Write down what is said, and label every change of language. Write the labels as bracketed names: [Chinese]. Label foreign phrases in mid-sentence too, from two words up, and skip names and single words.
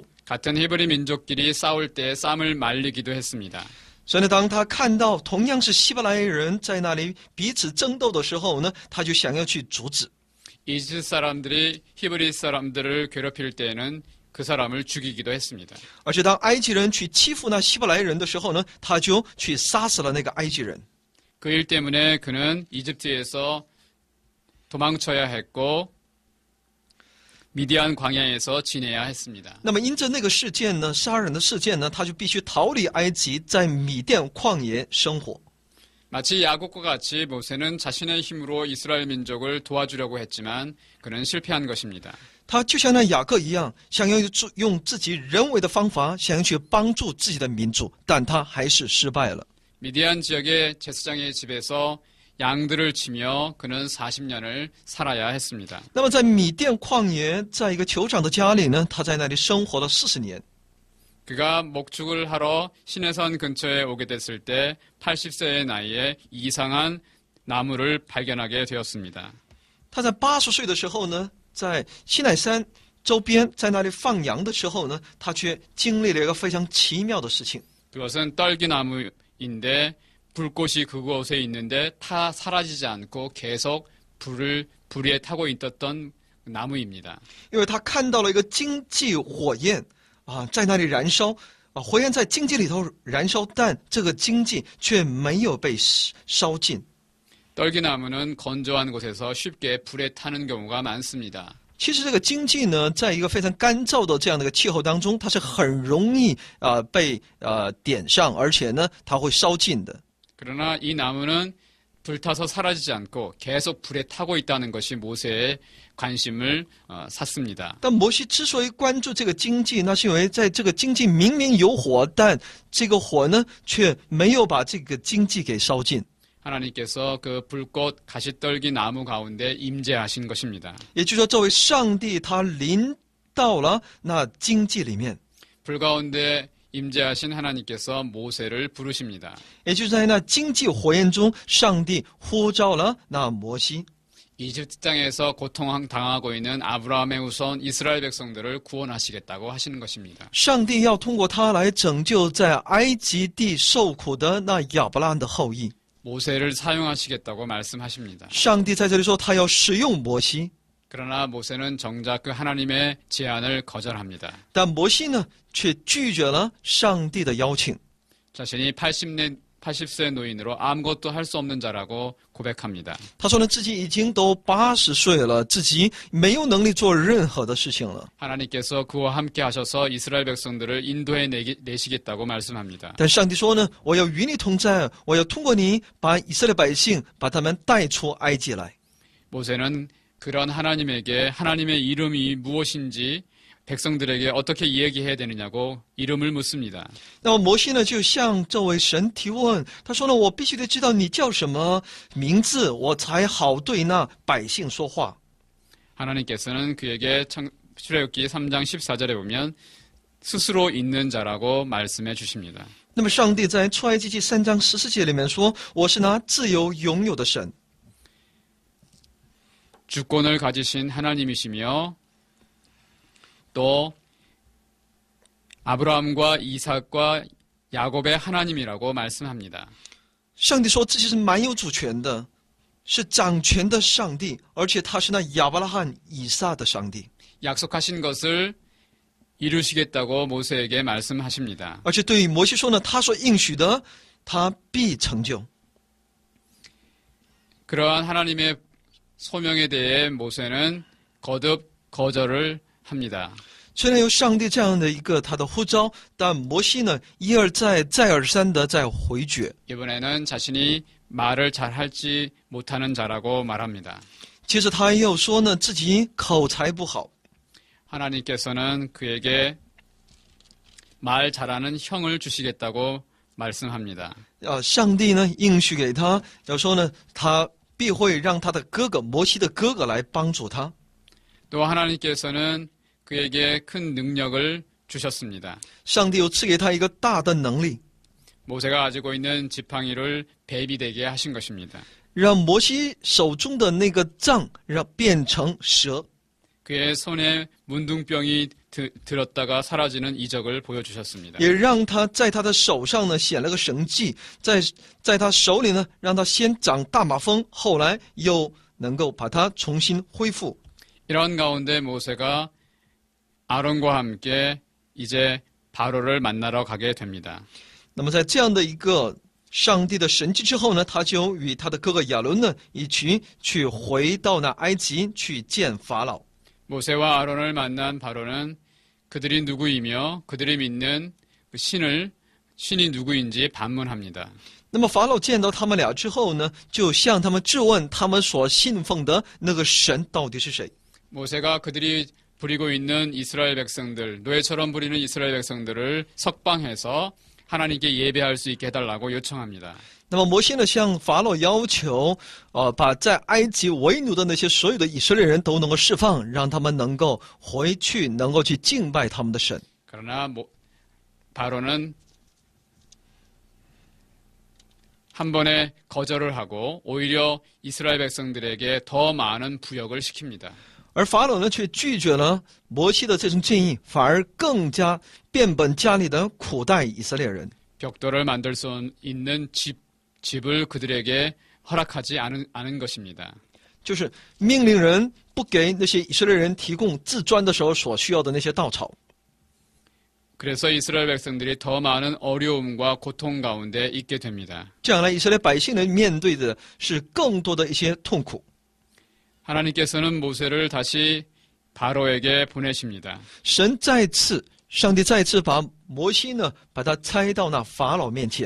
[Korean] 같은 히브리 민족끼리 싸울 때 쌈을 말리기도 했습니다. [Chinese] 所以呢，当他看到同样是希伯来人在那里彼此争斗的时候呢，他就想要去阻止。 [Korean] 이집트 사람들이 히브리 사람들을 괴롭힐 때에는 그 사람을 죽이기도 했습니다. [Chinese] 而且当埃及人去欺负那希伯来人的时候呢，他就去杀死了那个埃及人。 [Korean] 그 일 때문에 그는 이집트에서 도망쳐야 했고 미디안 광야에서 지내야 했습니다. [Chinese] 那么因着那个事件呢，杀人的事件呢，他就必须逃离埃及，在米甸旷野生活。 [Korean] 마치 야곱과 같이 모세는 자신의 힘으로 이스라엘 민족을 도와주려고 했지만 그는 실패한 것입니다. [Chinese] 他就像那雅各一样，想要用自己人为的方法，想要去帮助自己的民族，但他还是失败了。 [Korean] 미디안 지역의 제사장의 집에서 양들을 치며 그는 40년을 살아야 했습니다. [Chinese] 那么在米甸旷野，在一个酋长的家里呢，他在那里生活了40年。 [Korean] 그가 목축을 하러 시내산 근처에 오게 됐을 때 80세의 나이에 이상한 나무를 발견하게 되었습니다. [Chinese] 他在80岁的时候呢，在西乃山周边，在那里放羊的时候呢，他却经历了一个非常奇妙的事情。 [Korean] 그것은 떨기나무인데 불꽃이 그곳에 있는데 사라지지 않고 계속 불에 타고 있었던 나무입니다. [Chinese] 因为他看到了一个荆棘火焰在那里燃烧火焰在荆棘里头燃烧，但这个荆棘却没有被烧尽。 [Korean] 떨기나무는 건조한 곳에서 쉽게 불에 타는 경우가 많습니다. [Chinese] 其实这个荆棘呢，在一个非常干燥的这样的一个气候当中，它是很容易被点上，而且呢，它会烧尽的。 [Korean] 그러나 이 나무는 불타서 사라지지 않고 계속 불에 타고 있다는 것이 모세의 관심을 샀습니다. [Chinese] 但摩西之所以关注这个荆棘，那是因为在这个荆棘明明有火，但这个火呢，却没有把这个荆棘给烧尽。 [Korean] 하나님께서 그 불꽃 가시떨기 나무 가운데 임재하신 것입니다. [Chinese] 也就是说，这位上帝他临到了那荆棘里面， [Korean] 불 가운데 임재하신 하나님께서 모세를 부르십니다. [Chinese] 也就是在那荆棘火焰中，上帝呼召了那摩西。 [Korean] 이집트 땅에서 고통당하고 있는 아브라함의 후손 이스라엘 백성들을 구원하시겠다고 하시는 것입니다. [Chinese] 上帝要通过他来拯救在埃及地受苦的那亚伯拉罕的后裔。 [Korean] 모세를 사용하시겠다고 말씀하십니다. [Chinese] 上帝在这里说，他要使用摩西， [Korean] 그러나 모세는 정작 그 하나님의 제안을 거절합니다. [Chinese] 但摩西呢，却拒绝了上帝的邀请。 [Korean] 자신이 80세 노인으로 아무것도 할 수 없는 자라고 고백합니다. [Chinese] 他说呢，自己已经都80岁了，自己没有能力做任何的事情了。 [Korean] 하나님께서 그와 함께 하셔서 이스라엘 백성들을 인도해 내시겠다고 말씀합니다. [Chinese] 但上帝说呢，我要与你同在，我要通过你把以色列百姓把他们带出埃及来。 [Korean] 모세는 그런 하나님에게 하나님의 이름이 무엇인지 백성들에게 어떻게 이야기해야 되느냐고 이름을 묻습니다. [Chinese] 那么摩西呢，就向这位神提问，他说呢，我必须得知道你叫什么名字，我才好对那百姓说话。 [Korean] 하나님께서는 그에게 출애굽기 3장 14절에 보면 스스로 있는 자라고 말씀해 주십니다. [Chinese] 那么上帝在出埃及记3章14节里面说，我是那自由拥有的神。 [Korean] 주권을 가지신 하나님이시며 또 아브라함과 이삭과 야곱의 하나님이라고 말씀합니다. [Chinese] 上帝说自己是蛮有主权的，是掌权的上帝，而且他是那亚伯拉罕、以撒的上帝。 [Korean] 약속하신 것을 이루시겠다고 모세에게 말씀하십니다. [Chinese] 而且对于摩西说呢，他所应许的，他必成就。 [Korean] 그러한 하나님의 소명에 대해 모세는 거듭 거절을 합니다. [Chinese] 虽然有上帝这样的一个他的呼召，但摩西呢一而再、再而三的在回绝。 [Korean] 이번에는 자신이 말을 잘 할지 못하는 자라고 말합니다. [Chinese] 接着他又说呢，自己口才不好。 [Korean] 하나님께서는 그에게 말 잘하는 형을 주시겠다고 말씀합니다. [Chinese] 上帝呢应许给他，要说呢，他必会让他的哥哥摩西的哥哥来帮助他。 [Korean] 또 하나님께서는 그에게 큰 능력을 주셨습니다. [Chinese] 上帝又赐给他一个大的能力， [Korean] 모세가 가지고 있는 지팡이를 뱀이 되게 하신 것입니다. [Chinese] 让摩西手中的那个杖让变成蛇， [Korean] 그의 손에 문둥병이 들었다가 사라지는 이적을 보여주셨습니다. [Chinese] 也让他在他的手上呢显了个神迹，在他手里呢让他先长大马蜂，后来又能够把它重新恢复。 [Korean] 이런 가운데 모세가 아론과 함께 이제 바로를 만나러 가게 됩니다. [Chinese] 那么在这样的一个上帝的神迹之后呢，他就与他的哥哥亚伦呢一起去回到那埃及去见法老。 [Korean] 모세와 아론을 만난 바로는 그들이 누구이며 그들이 믿는 신이 누구인지 반문합니다. [Chinese] 那么法老见到他们俩之后呢，就向他们质问他们所信奉的那个神到底是谁。 [Korean] 모세가 그들이 부리고 있는 이스라엘 백성들, 노예처럼 부리는 이스라엘 백성들을 석방해서 하나님께 예배할 수 있게 해달라고 요청합니다. [Chinese] 那么摩西呢，向法老要求，把在埃及为奴的那些所有的以色列人都能够释放，让他们能够回去，能够去敬拜他们的神。 [Korean] 그러나 바로는 한 번에 거절을 하고 오히려 이스라엘 백성들에게 더 많은 부역을 시킵니다. [Chinese] 而法老呢，却拒绝了摩西的这种建议，反而更加变本加厉的苦待以色列人。 [Korean] 벽돌을 만들 수 있는 집을 그들에게 허락하지 않은 것입니다. [Chinese] 就是命令人不给那些以色列人提供自砖的时候所需要的那些稻草。 [Korean] 그래서 이스라엘 백성들이 더 많은 어려움과 고통 가운데 있게 됩니다. [Chinese] 这样呢，以色列百姓呢面对的是更多的一些痛苦。 [Korean] 하나님께서는 모세를 다시 바로에게 보내십니다. [Chinese] 上帝再次把摩西呢，把他差到那法老面前。